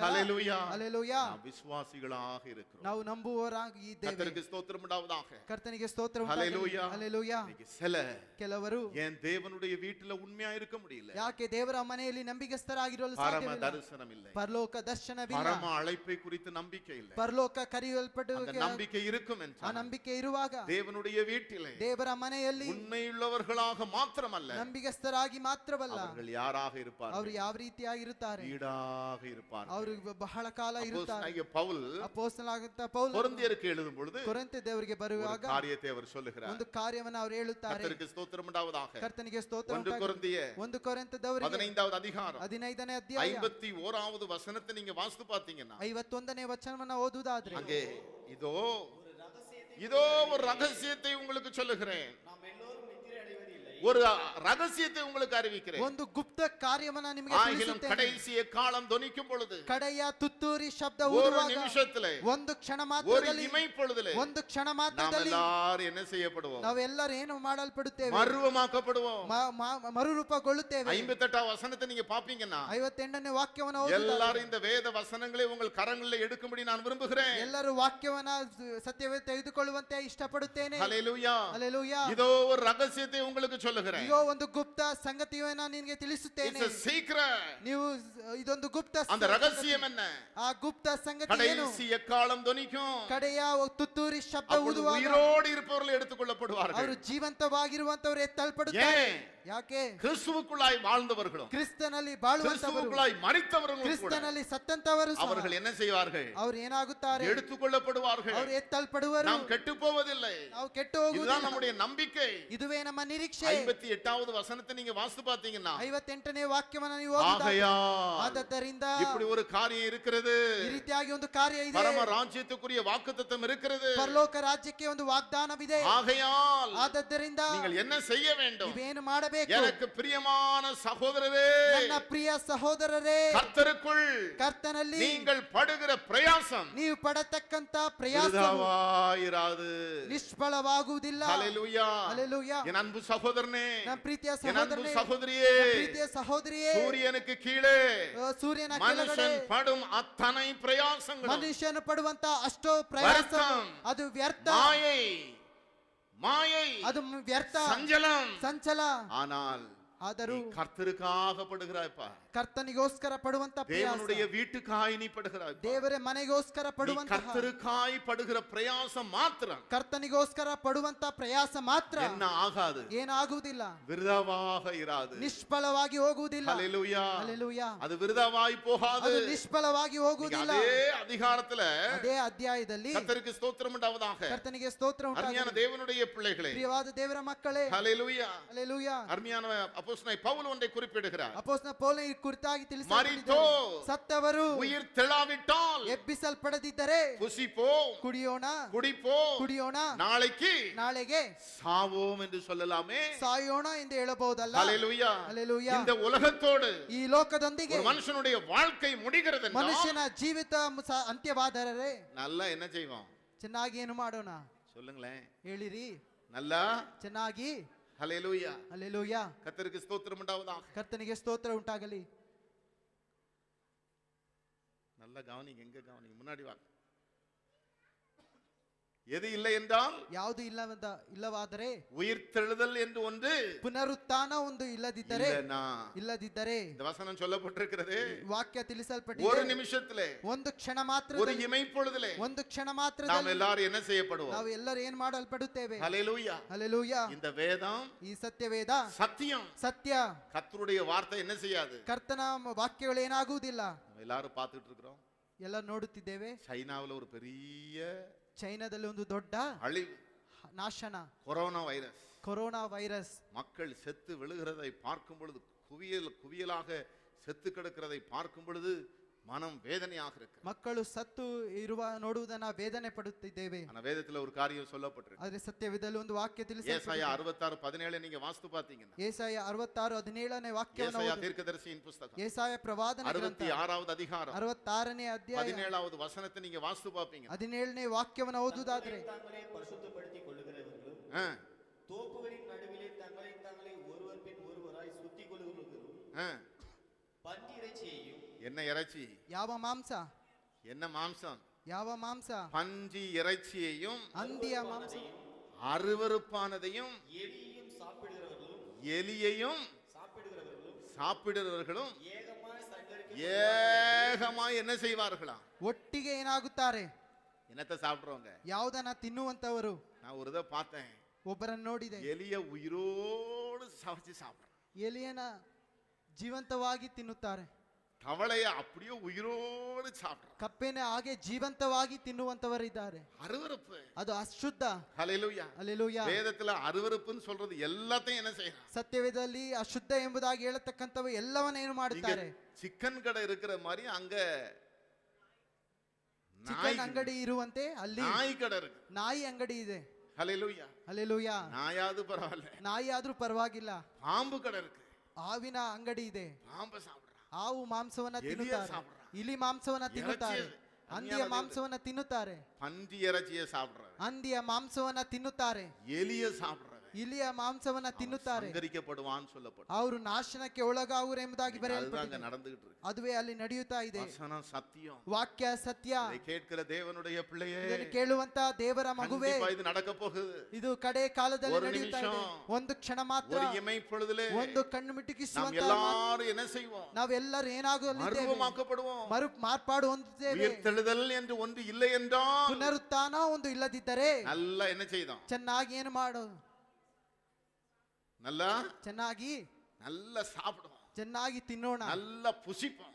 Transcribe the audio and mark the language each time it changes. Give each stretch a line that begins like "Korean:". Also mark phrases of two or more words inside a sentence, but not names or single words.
Tamil: ஹல்லேலூயா.
Kannada: ಹಲ್ಲೆಲೂಯಾ.
Tamil: நாம் விசுவாசிகளாக இருக்கிறோம்.
Kannada: ನಾವು ನಂಬುವವರಾಗಿ ಇದ್ದೇವೆ.
Tamil: கர்த்தருக்கு ஸ்தோத்திரம் உண்டாவதாக.
Kannada: ಕರ್ತನಿಗೆ ಸ್ತೋತ್ರ
Tamil: ஹல்லேலூயா.
Kannada: ಹಲ್ಲೆಲೂಯಾ.
Tamil: இன்னைக்கு சில
Kannada: ಕೆಲವರು
Tamil: என் தேவனுடைய வீட்டுல உண்மையா இருக்க முடியல.
Kannada: ಯಾಕೆ ದೇವರ ಮನೆಯಲ್ಲಿ ನಂಬಿಗಸ್ತರಾಗಿರಲು
Tamil: பரம
Kannada: ಸಾಧ್ಯವಿಲ್ಲ?
Tamil: தரிசனம் இல்லை,
Kannada: ಪರಲೋಕ ದರ್ಶನವಿಲ್ಲ,
Tamil: பரம அழைப்பை குறித்து நம்பிக்கை இல்லை.
Kannada: ಪರಲೋಕ ಕರೆಯಲ್ಪಟ್ಟು
Tamil: அந்த நம்பிக்கை இருக்கும்
Kannada: ಆ
Tamil: என்றால்
Kannada: ನಂಬಿಕೆ ಇರುವಾಗ
Tamil: தேவனுடைய வீட்டிலே
Kannada: ದೇವರ ಮನೆಯಲ್ಲಿ
Tamil: உண்மையுள்ளவர்களாக மாத்திரமல்ல,
Kannada: ನಂಬಿಗಸ್ತರಾಗಿ ಮಾತ್ರವಲ್ಲ,
Tamil: அவர்கள் யாராக
Kannada: ಅವರು
Tamil: இருப்பார்கள்?
Kannada: ಯಾವ ರೀತಿಯಾಗಿರುತ್ತಾರೆ?
Tamil: ஈடாக இருப்பார்கள்.
Kannada: ಅವರು ಬಹಳ ಕಾಲ ಇರುತ್ತಾರೆ.
Tamil: அப்போஸ்தலனாகிய பவுல்
Kannada: ಅಪೊಸ್ತಲನಾದಂತ ಪೌಲ
Tamil: கொரிந்தியருக்கு எழுதும் பொழுது
Kannada: ಕೊರಿಂಥ ದೇವರಿಗೆ
Tamil: ஒரு
Kannada: ಬರುವಾಗ
Tamil: காரியத்தை அவர் சொல்லுகிறார்.
Kannada: ಒಂದು ಕಾರ್ಯವನ್ನು ಅವರು ಹೇಳುತ್ತಾರೆ.
Tamil: கர்த்தருக்கு ஸ்தோத்திரம் உண்டாவதாக.
Kannada: ಕರ್ತನಿಗೆ ಸ್ತೋತ್ರ
Tamil: ஒன்று
Kannada: ಉಂಟಾಗಲಿ.
Tamil: கொரிந்திய
Kannada: ಒಂದು ಕೊರಿಂಥದವರಿಗೆ
Tamil: 15வது அதிகாரம்
Kannada: 15ನೇ ಅಧ್ಯಾಯ
Tamil: 51வது வசனத்தை நீங்க வாசித்து பார்த்தீங்கன்னா
Kannada: 51ನೇ ವಚನವನ್ನ ಓದುವುದಾದ್ರೆ
Tamil: அங்கே இதோ இதோ ஒரு ரகசியத்தை உங்களுக்கு சொல்லுகிறேன், ஒரு ரகசியத்தை உங்களுக்கு அறிவிக்கிறேன்.
Kannada: ಒಂದು ಗುಪ್ತ ಕಾರ್ಯವನ್ನ ನಿಮಗೆ
Tamil: ஆகிலும்
Kannada: ತಿಳಿಸುತ್ತೇನೆ.
Tamil: கடைசி காலம் தொனிக்கும் பொழுது
Kannada: ಕಡೆಯ ತುತ್ತೂರಿ ಶಬ್ದ
Tamil: ஒரு
Kannada: ಊದುವಾಗ
Tamil: நிமிஷத்திலே
Kannada: ಒಂದು ಕ್ಷಣ
Tamil: ஒரு
Kannada: ಮಾತ್ರದಲ್ಲಿ
Tamil: இமைப்பொழுதிலே
Kannada: ಒಂದು ಕ್ಷಣ
Tamil: நாம்
Kannada: ಮಾತ್ರದಲ್ಲಿ
Tamil: எல்லாரும் என்ன செய்யப்படுவோம்?
Kannada: ನಾವೆಲ್ಲರೂ ಏನು ಮಾಡಲ್ಪಡುತ್ತೇವೆ?
Tamil: மறுரூபமாக்கப்படுவோம்.
Kannada: ಮರುರೂಪಗೊಳ್ಳುತ್ತೇವೆ.
Tamil: 58வது வசனத்தை நீங்க பாப்பீங்கன்னா
Kannada: 58ನೇ ವಾಕ್ಯವನ್ನು ಓದುವಾಗ
Tamil: எல்லாரும் இந்த வேத வசனங்களை உங்கள் கரங்களில் எடுக்கும்படி நான் விரும்புகிறேன்.
Kannada: ಎಲ್ಲರೂ ವಾಕ್ಯವನ್ನ ಸತ್ಯವೇ ತೆಗೆದುಕೊಳ್ಳುವಂತೆ ಇಷ್ಟಪಡುತ್ತೇನೆ.
Tamil: ஹல்லேலூயா.
Kannada: ಹಲ್ಲೆಲೂಯಾ.
Tamil: இதோ ஒரு ரகசியத்தை உங்களுக்கு சொல்லுகிறேன்.
Kannada: ಇಗೋ ಒಂದು ಗುಪ್ತ ಸಂಗತಿಯನ್ನ ನಿನಗೆ ತಿಳಿಸುತ್ತೇನೆ.
English: It's a secret.
Kannada: ನೀವು ಇದೊಂದು ಗುಪ್ತ
Tamil: அந்த ரகசியம் என்ன?
Kannada: ಆ ಗುಪ್ತ ಸಂಗತಿ ಏನು?
Tamil: கடைசி எக்காலம் தொனிக்கும்.
Kannada: ಕಡೆಯ ತುತ್ತೂರಿ ಶಬ್ದ
Tamil: அப்பொழுது
Kannada: ಊದುವಾಗ
Tamil: உயிரோடு இருப்பவர்கள் எடுத்துக்கொள்ளப்படுவார்கள்.
Kannada: ಅವರು ಜೀವಂತವಾಗಿರುವಂತವರು ಎತ್ತಲ್ಪಡುತ್ತಾರೆ. ಯಾಕೆ?
Tamil: கிறிஸ்துவுக்குள்ளாய் வாழ்ந்தவர்களும்
Kannada: ಕ್ರಿಸ್ತನಲ್ಲಿ ಬಾಳುವಂತವರು,
Tamil: கிறிஸ்துவுக்குள்ளாய் மரித்தவர்களும் கூட
Kannada: ಕ್ರಿಸ್ತನಲ್ಲಿ ಸತ್ತಂತವರು ಸಹ
Tamil: அவர்கள் என்ன செய்வார்கள்?
Kannada: ಅವರು ಏನಾಗುತ್ತಾರೆ?
Tamil: எடுத்துக்கொள்ளப்படுவார்கள்.
Kannada: ಅವರು ಎತ್ತಲ್ಪಡುವರು.
Tamil: நாம் கெட்டு போவதில்லை.
Kannada: ನಾವು ಕೆಟ್ಟು
Tamil: இதுதான்
Kannada: ಹೋಗುವುದಿಲ್ಲ.
Tamil: நம்முடைய நம்பிக்கை.
Kannada: ಇದುವೇ ನಮ್ಮ ನಿರೀಕ್ಷೆ.
Tamil: 58வது வசனத்தை நீங்க வாசித்து பார்த்தீங்கன்னா
Kannada: 58ನೇ ವಾಕ್ಯವನ್ನ ನೀವು ಓದಿದಾಗ
Tamil: ஆகையால்
Kannada: ಆದ್ದರಿಂದ
Tamil: இப்படி ஒரு காரியம் இருக்கிறது.
Kannada: ಈ ರೀತಿಯಾಗಿ ಒಂದು ಕಾರ್ಯ ಇದೆ.
Tamil: பரம ராஜ்யத்துக்குரிய வாக்குத்தத்தம் இருக்கிறது.
Kannada: ಪರಲೋಕ ರಾಜ್ಯಕ್ಕೆ ಒಂದು ವಾಗ್ದಾನವಿದೆ.
Tamil: ஆகையால்
Kannada: ಆದ್ದರಿಂದ
Tamil: நீங்கள் என்ன செய்ய வேண்டும்?
Kannada: ನೀವೇನು ಮಾಡಬೇಕು?
Tamil: எனக்கு பிரியமான சகோதரரே,
Kannada: ನನ್ನ ಪ್ರಿಯ ಸಹೋದರರೇ,
Tamil: கர்த்தருக்குள்
Kannada: ಕರ್ತನಲ್ಲಿ
Tamil: நீங்கள் படுகிற பிரயாச பிரயாசம்
Kannada: ನೀವು ಪಡತಕ್ಕಂತ ಪ್ರಯಾಸ
Tamil: விருதாவாயிராது.
Kannada: ನಿಷ್ಫಲವಾಗುವುದಿಲ್ಲ.
Tamil: ஹalleluya. ஹalleluya. என் அன்பு சகோதரனே,
Kannada: ನನ್ನ ಪ್ರೀತಿಯ
Tamil: என் அன்பு
Kannada: ಸಹೋದರನೇ,
Tamil: சகோதரியே,
Kannada: ಪ್ರೀತಿಯ ಸಹೋದರಿಯೇ,
Tamil: சூரியனுக்கு கீழே
Kannada: ಸೂರ್ಯನ ಕೆಳಗಡೆ
Tamil: மனுஷன் படும் அத்தனை பிரயாசங்கள்
Kannada: ಮನುಷ್ಯನು ಪಡುವಂತ ಅಷ್ಟೋ ಪ್ರಯಾಸ ವ್ಯರ್ಥ. ಅದು ವ್ಯರ್ಥ,
Tamil: மாயை
Kannada: ಅದು ವ್ಯರ್ಥ,
Tamil: சஞ்சலம்.
Kannada: ಸಂಚಲ.
Tamil: ஆனால்
Kannada: ಆದರೂ
Tamil: நீ கர்த்தருக்காக படுகிறாய்ப்பா,
Kannada: ಕರ್ತನಿಗೋಸ್ಕರ ಪಡುವಂತ ಪ್ರಯಾಸ,
Tamil: தேவனுடைய வீட்டுக்காய் நீ படுகிறாய்.
Kannada: ದೇವರ ಮನೆಗೋಸ್ಕರ ಪಡುವಂತ,
Tamil: கர்த்தருக்காய் படுகிற பிரயாசம் மாத்திரம்
Kannada: ಕರ್ತನಿಗೋಸ್ಕರ ಪಡುವಂತ ಪ್ರಯಾಸ ಮಾತ್ರ
Tamil: என்ன ஆகாது,
Kannada: ಏನಾಗುವುದಿಲ್ಲ,
Tamil: விருதாவாக இராது.
Kannada: ನಿಷ್ಫಲವಾಗಿ ಹೋಗುವುದಿಲ್ಲ.
Tamil: ஹalleluya.
Kannada: ಹalleluya.
Tamil: அது விருதாவாய் போகாது.
Kannada: ಅದು ನಿಷ್ಫಲವಾಗಿ ಹೋಗುವುದಿಲ್ಲ.
Tamil: அதே அதிகாரத்துல
Kannada: ಅದೇ ಅಧ್ಯಾಯದಲ್ಲಿ
Tamil: கர்த்தருக்கு ஸ்தோத்திரம் உண்டாவதாக.
Kannada: ಕರ್ತನಿಗೆ ಸ್ತೋತ್ರ
Tamil: அருமையான
Kannada: ಉಂಟಾಗಲಿ.
Tamil: தேவனுடைய பிள்ளைகளே,
Kannada: ಪ್ರಿಯವಾದ ದೇವರ ಮಕ್ಕಳೇ,
Tamil: ஹalleluya.
Kannada: ಹalleluya.
Tamil: அருமையான அப்போஸ்தலனாகிய பவுல் ஒன்றை குறிப்பிடுகிறார்.
Kannada: ಅಪೊಸ್ತಲ ಪೌಲನು ಈ ಕುರಿತಾಗಿ ಮರಿತೋ, ಸತ್ತವರು
Tamil: உயிர் தெளாவிட்டால்
Kannada: ಎಬ್ಬಿಸಲ್ಪಡದಿದ್ದರೆ
Tamil: புசிப்போம்,
Kannada: ಕುಡಿಯೋಣ,
Tamil: குடிப்போம், நாளைக்கு
Kannada: ನಾಳೆಗೆ
Tamil: சாவோம் என்று சொல்லலாமே.
Kannada: ಸಾಯೋಣ ಎಂದು ಹೇಳಬಹುದಲ್ಲ.
Tamil: ஹalleluya.
Kannada: ಹalleluya.
Tamil: இந்த உலகத்தோடு
Kannada: ಈ ಲೋಕದೊಂದಿಗೆ
Tamil: ஒரு மனுஷனுடைய வாழ்க்கை முடிகிறது என்றால்
Kannada: ಮನುಷ್ಯನ ಜೀವಿತ ಅಂತ್ಯವಾದರೆ
Tamil: நல்லா என்ன செய்வோம்?
Kannada: ಚೆನ್ನಾಗಿ ಏನು ಮಾಡೋಣ
Tamil: சொல்லுங்களேன்.
Kannada: ಹೇಳಿರಿ.
Tamil: நல்லா
Kannada: ಚೆನ್ನಾಗಿ.
Tamil: ஹalleluya.
Kannada: ಹalleluya.
Tamil: கர்த்தருக்கு ஸ்தோத்திரம் உண்டாவதாக.
Kannada: ಕರ್ತನಿಗೆ ಸ್ತೋತ್ರ ಉಂಟಾಗಲಿ.
Tamil: நல்ல கவனிங்க, எங்க கவனிங்க, முன்னாடி வாங்க. எது இல்லை என்றால்,
Kannada: ಯಾವುದು ಇಲ್ಲವಾದರೆ,
Tamil: உயிர்த்தெழுதல் என்று ஒன்று,
Kannada: ಪುನರುತ್ಥಾನ ಒಂದು ಇಲ್ಲದಿದ್ದರೆ,
Tamil: இந்த வசனம் சொல்லப்பட்டிருக்கிறது.
Kannada: ವಾಕ್ಯ ತಿಳಿಸಲ್ಪಟ್ಟಿದೆ.
Tamil: ஒரு நிமிஷத்திலே,
Kannada: ಒಂದು ಕ್ಷಣ ಮಾತ್ರ,
Tamil: ஒரு இமைப்பொழுதிலே
Kannada: ಒಂದು ಕ್ಷಣ ಮಾತ್ರ
Tamil: நாம் எல்லாரும் என்ன செய்யப்படுவோம்?
Kannada: ನಾವು ಎಲ್ಲರೂ ಏನು ಮಾಡಲ್ಪಡುತ್ತೇವೆ.
Tamil: ஹalleluya.
Kannada: ಹalleluya.
Tamil: இந்த வேதம்,
Kannada: ಈ ಸತ್ಯವೇದ
Tamil: சத்தியம்.
Kannada: ಸತ್ಯ.
Tamil: கர்த்தருடைய வார்த்தை என்ன செய்யாது?
Kannada: ಕರ್ತನ ವಾಕ್ಯಗಳು ಏನಾಗುವುದಿಲ್ಲ.
Tamil: நம்ம எல்லாரும் பார்த்துட்டு இருக்கிறோம்.
Kannada: ಎಲ್ಲ ನೋಡುತ್ತಿದ್ದೇವೆ.
Tamil: சைனாவுல ஒரு பெரிய
Kannada: ಚೈನಾದಲ್ಲಿ ಒಂದು ದೊಡ್ಡ
Tamil: அழிவு,
Kannada: ನಾಶನ,
Tamil: கொரோனா வைரஸ். மக்கள் செத்து விழுகிறதை பார்க்கும் பொழுது, குவியலாக செத்து கிடக்கிறதை பார்க்கும் பொழுது மனம் வேதனையாக இருக்கு.
Kannada: ಮಕ್ಕಳು ಸತ್ತು ನೋಡುವುದನ್ನ ವೇದನೆ ಪಡುತ್ತಿದ್ದೇವೆ.
Tamil: ஆனா வேதத்துல ஒரு காரியம் சொல்லப்பட்டிருக்கு.
Kannada: ಆದರೆ ಸತ್ಯವೇದದಲ್ಲಿ ಒಂದು ವಾಕ್ಯ ತಿಳಿಸಲ್ಪಟ್ಟಿದೆ.
Tamil: ஏசாயா 66:17 நீங்க வாசித்து பாத்தீங்கன்னா,
Kannada: ஏசாಯ 66:17ನೇ ವಾಕ್ಯವನ್ನು
Tamil: ஏசாயா தீர்க்கதரிசியின் புத்தகம்
Kannada: ஏசாಯ ಪ್ರವಾದನ ಗ್ರಂಥ
Tamil: 66வது அதிகாரம்
Kannada: 66ನೇ ಅಧ್ಯಾಯ
Tamil: 17வது வசனத்தை நீங்க வாசித்து பாப்பீங்க.
Kannada: 17ನೇ ವಾಕ್ಯವನ್ನು ಓದುವುದಾದರೆ,
Tamil: தங்களை பரிசுத்தப்படுத்திக் கொள்ளுகிறவர்களும் தோப்புகளின் நடுவிலே தங்களை தாங்களே ஒருவர் பின் ஒருவராய் சுத்திக் கொள்ளுகிறவர்களும் பன்றி இறைச்சியையும். என்ன இறைச்சி?
Kannada: ಯಾವ ಮಾಂಸ?
Tamil: என்ன மாம்சம்?
Kannada: ಯಾವ ಮಾಂಸ?
Tamil: பன்றி இறைச்சியையும்
Kannada: ಹಂದಿಯ ಮಾಂಸ,
Tamil: அருவருப்பானதையும் எலியையும் எலியையும் சாப்பிடுகிறவர்களும் ஏகமாய் என்ன செய்வார்களாம்?
Kannada: ಒಟ್ಟಿಗೆ ಏನಾಗುತ್ತಾರೆ?
Tamil: என்னத்தை சாப்பிடுறவங்க?
Kannada: ಯಾವುದನ್ನ ತಿನ್ನುವಂತವರು.
Tamil: நான் ஒரு இதை பார்த்தேன்.
Kannada: ಒಬ್ಬರನ್ನು ನೋಡಿದೆ.
Tamil: எலிய ಉಯಿರೋடு சமைச்சு சாப்பிடுறான்.
Kannada: ಎಲಿಯನ ಜೀವಂತವಾಗಿ ತಿನ್ನುತ್ತಾರೆ.
Tamil: தவளைய அப்படியே உயிரோடு சாப்பிடுறான்.
Kannada: ಕಪ್ಪೆನ ಹಾಗೆ ಜೀವಂತವಾಗಿ ತಿನ್ನುವಂತವರಿದ್ದಾರೆ.
Tamil: அருவருப்பு.
Kannada: ಅದು ಅಶುದ್ಧ.
Tamil: ஹல்லேலூயா.
Kannada: ಹಲ್ಲೆಲೂಯಾ.
Tamil: வேதத்துல அருவருப்புன்னு சொல்றது எல்லாத்தையும் என்ன செய்யறான்?
Kannada: ಸತ್ಯವೇದದಲ್ಲಿ ಅಶುದ್ಧ ಎಂಬುದಾಗಿ ಹೇಳತಕ್ಕಂತವು ಎಲ್ಲವನ್ನ ಏನು ಮಾಡುತ್ತಾರೆ?
Tamil: ಚಿಕನ್ கடை இருக்கிற மாதிரி அங்க
Kannada: ಚಿಕನ್ ಅಂಗಡಿ ಇರುವಂತೆ ಅಲ್ಲಿ
Tamil: ನಾಯಿ கடை இருக்கு.
Kannada: ನಾಯಿ ಅಂಗಡಿ ಇದೆ.
Tamil: ஹல்லேலூயா.
Kannada: ಹಲ್ಲೆಲೂಯಾ.
Tamil: நாயாவது பரவாயில்ல,
Kannada: ನಾಯಿ ಆದ್ರೂ ಪರವಾಗಿಲ್ಲ.
Tamil: பாம்பு கடை இருக்கு.
Kannada: ಹಾವಿನ ಅಂಗಡಿ ಇದೆ.
Tamil: பாம்பை சாப்பிடுறான்.
Kannada: ಹಾವು ಮಾಂಸವನ್ನ ತಿನ್ನುತ್ತಾರೆ. ಇಲಿ ಮಾಂಸವನ್ನ ತಿನ್ನುತ್ತಾರೆ. ಹಂದಿಯ ಮಾಂಸವನ್ನ ತಿನ್ನುತ್ತಾರೆ.
Tamil: பன்றி இறைச்சியை சாப்பிடுறாங்க.
Kannada: ಹಂದಿಯ ಮಾಂಸವನ್ನ ತಿನ್ನುತ್ತಾರೆ.
Tamil: எலிய சாப்பிடுறாங்க.
Kannada: ಇಲಿಯ ಮಾಂಸವನ್ನ ತಿನ್ನುತ್ತಾರೆ.
Tamil: ಸಂಹರಿಸப்படுவான்னு சொல்லப்படும்.
Kannada: ಅವರು ನಾಶನಕ್ಕೆ ಒಳಗಾಗುವರು ಎಂಬುದಾಗಿ ಬರೆಯಲ್ಪಟ್ಟಿದೆ.
Tamil: நடந்துகிட்டு இருக்கு.
Kannada: ಅದುವೇ ಅಲ್ಲಿ ನಡೆಯುತ್ತಾ ಇದೆ.
Tamil: வசனம் சத்தியம்.
Kannada: ವಾಕ್ಯ ಸತ್ಯ.
Tamil: இதை கேட்கிற தேவனுடைய பிள்ளையே,
Kannada: ಇದನ್ನು ಕೇಳುವಂತ ದೇವರ ಮಗುವೇ,
Tamil: இது நடக்க போகுது.
Kannada: ಇದು ಕಡೆ ಕಾಲದಲ್ಲಿ ನಡೆಯುತ್ತಾ ಇದೆ. ಒಂದು ಕ್ಷಣ ಮಾತ್ರ,
Tamil: ஒரு இமை பொழுதிலே
Kannada: ಒಂದು ಕಣ್ಣು ಮಿಟುಕಿಸುವಂತ
Tamil: நாம் எல்லாரும் என்ன செய்வோம்?
Kannada: ನಾವೆಲ್ಲರೂ ಏನಾಗಲಿದ್ದೇವೆ?
Tamil: மறுரூபமாக்கப்படுவோம்.
Kannada: ಮಾರ್ಪಾಡು ಹೊಂದುತ್ತೇವೆ.
Tamil: உயிர்த்தெழுதல் என்று ஒன்று இல்லை என்றால்,
Kannada: ಪುನರುತ್ಥಾನ ಒಂದು ಇಲ್ಲದಿದ್ದರೆ
Tamil: நல்லா என்ன செய்தோம்?
Kannada: ಚೆನ್ನಾಗಿ ಏನು ಮಾಡೋದು?
Tamil: நல்லா
Kannada: ಚೆನ್ನಾಗಿ
Tamil: நல்லா சாப்பிடுவோம்.
Kannada: ಚೆನ್ನಾಗಿ ತಿನ್ನೋಣ.
Tamil: நல்லா புசிப்போம்.